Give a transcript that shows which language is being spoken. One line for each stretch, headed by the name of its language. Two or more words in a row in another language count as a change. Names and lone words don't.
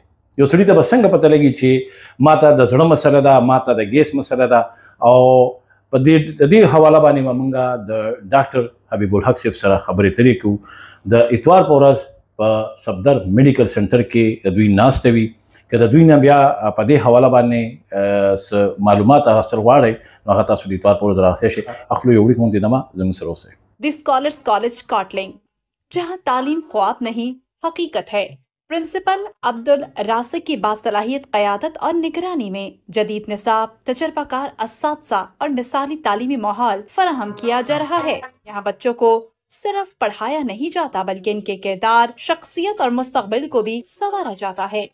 Pashto: یو سړي ته به څنګه پته لګي چې ما ته د زړه مسله ده ما ته د ګیس مسله ده او په دې حواله باندې به موږ د ډاکټر حبیب الحق صاحب سره خبرې اترې کوو. د اتوار په ورځ په صفدر میډیکل سنټر کې د دوی ناسته وي که د دوی نه بیا په دې حواله باندې معلومات حاصل غواړئ نو هغه تاسو د اتوار په ورځ راغلی شئ. اخلو یو وړوکی مقدمه زموږ سره اوسئ.
Urdu: دی اسکالرز کالج کاٹلنگ، جہاں تعلیم خواب نہیں حقیقت ہے. پرنسپل عبدل راسق کی باصلاحیت قیادت اور نگرانی میں جدید نصاب، تجربہ کار اساتذہ اور مثالی تعلیمی ماحول فراہم کیا جا رہا ہے. یہاں بچوں کو صرف پڑھایا نہیں جاتا بلکہ ان کے کردار، شخصیت اور مستقبل کو بھی سنوارا جاتا ہے.